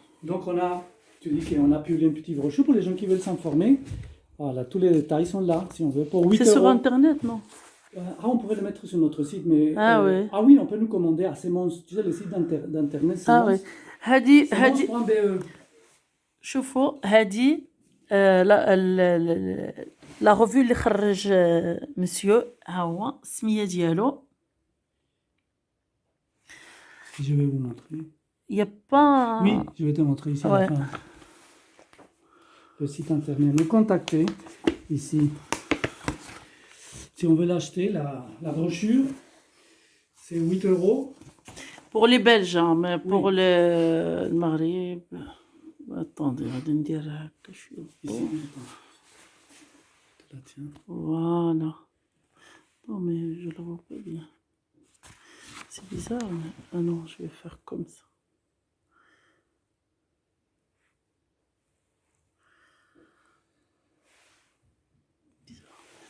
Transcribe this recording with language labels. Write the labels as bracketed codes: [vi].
[fr] Donc tu dis qu'on a publié une petite brochure pour les gens qui veulent s'informer. Voilà, tous les détails sont là, si on veut, pour 8 C'est sur euros. internet, non? On pourrait le mettre sur notre site, mais... Oui. Ah oui, on peut nous commander à Semence, tu sais, le site d'internet, Semence. oui. هذه Semence.be. [ar] شوفوا هذه لا ريفيو اللي خرج مسيو، ها هو السميه ديالو. [fr] Je vais vous montrer. Il y a pas. Oui, je vais te montrer ici à la fin. Le site internet. Nous contacter ici. Si on veut l'acheter, la brochure, c'est 8 euros. Pour les Belges, hein, mais pour le Maghreb. Attendez, [ar] غادي ندير هكا شويه. [fr] Ici, attends. Là, tiens. Voilà. Non mais je le vois pas bien. C'est bizarre, mais... Ah non, je vais faire comme ça. Bizarre.